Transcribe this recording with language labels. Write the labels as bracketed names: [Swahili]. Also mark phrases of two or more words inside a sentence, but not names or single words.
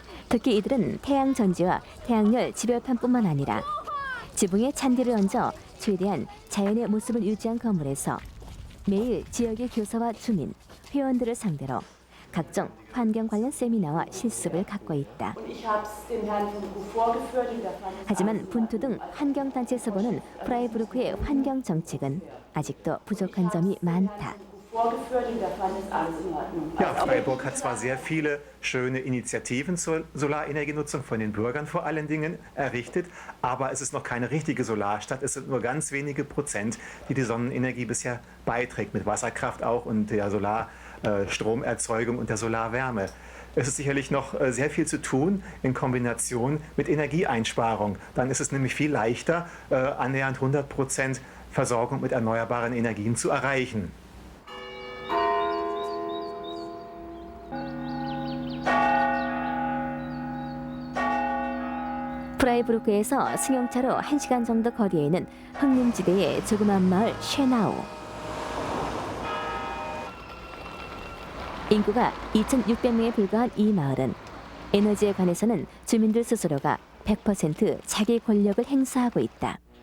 [Korean] 특히 이들은 태양 전지와 태양열 집열판뿐만 아니라 지붕에 잔디를 얹어 최대한 자연의 모습을 유지한 건물에서 매일 지역의 교사와 주민, 회원들을 상대로 각종 환경 관련 세미나와 실습을 갖고 있다. 하지만 분투 등 환경단체에서 보는 프라이부르크의 환경 정책은 아직도 부족한 점이 많다. [German] Ja, Freiburg hat zwar sehr viele schöne Initiativen zur Solarenergienutzung von den Bürgern vor allen Dingen errichtet, aber es ist noch keine richtige Solarstadt. Es sind nur ganz wenige Prozent, die Sonnenenergie bisher beiträgt, mit Wasserkraft auch und der Stromerzeugung und der Solarwärme. Es ist sicherlich noch sehr viel zu tun in Kombination mit Energieeinsparung. Dann ist es nämlich viel leichter, annähernd 100% Versorgung mit erneuerbaren Energien zu erreichen. [Korean] 프라이부르크에서 승용차로 1시간 정도 거리에 있는 흑림지대의 조그만 마을 쉐나우. 인구가 2,600명에 불과한 이 마을은 에너지에 관해서는 주민들 스스로가 100% 자기 권력을 행사하고 있다.